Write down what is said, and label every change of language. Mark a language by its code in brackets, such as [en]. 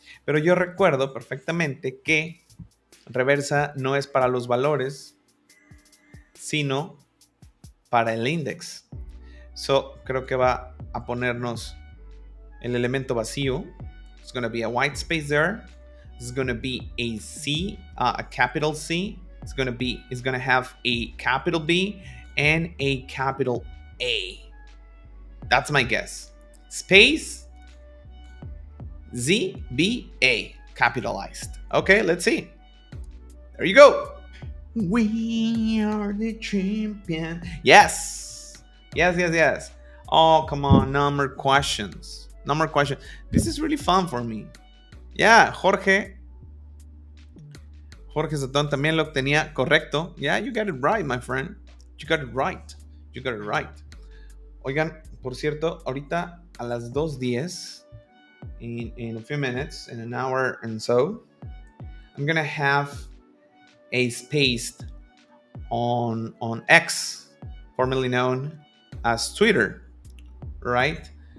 [es] Pero yo recuerdo perfectamente que reversa no es para los valores, sino para el index. So, creo que va a ponernos el elemento vacío. [en] It's going to be a white space there. It's going to be a C, a capital C. It's going to have a capital B and a capital A. That's my guess. Space Z B A capitalized. Okay, let's see. There you go. We are the champion. Yes. Oh, come on. Number questions. This is really fun for me. [es] Yeah, Jorge Sotón también lo tenía correcto. [en] Yeah, you got it right, my friend. You got it right. [es] Oigan, por cierto, ahorita a las 2:10, [en] in a few minutes, in an hour and so, I'm gonna have a space on X, formerly known as Twitter, right?